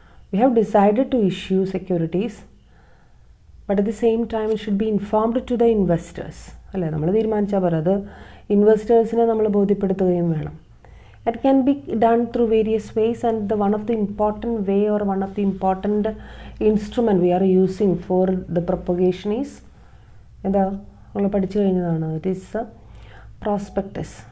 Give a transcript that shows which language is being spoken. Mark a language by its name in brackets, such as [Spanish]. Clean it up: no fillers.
[English] We have decided to issue securities, but at the same time it should be informed to the investors [Malayalam] അല്ലേ. നമ്മൾ തീരുമാനിച്ചാൽ പോരാ, അത് ഇൻവെസ്റ്റേഴ്സിനെ നമ്മൾ ബോധ്യപ്പെടുത്തുകയും വേണം. [English] It can be done through various ways, and one of the important way or one of the important instrument we are using for the propagation is [Malayalam] എന്താ, നമ്മൾ പഠിച്ചു കഴിഞ്ഞതാണ്, [English] it is a prospectus.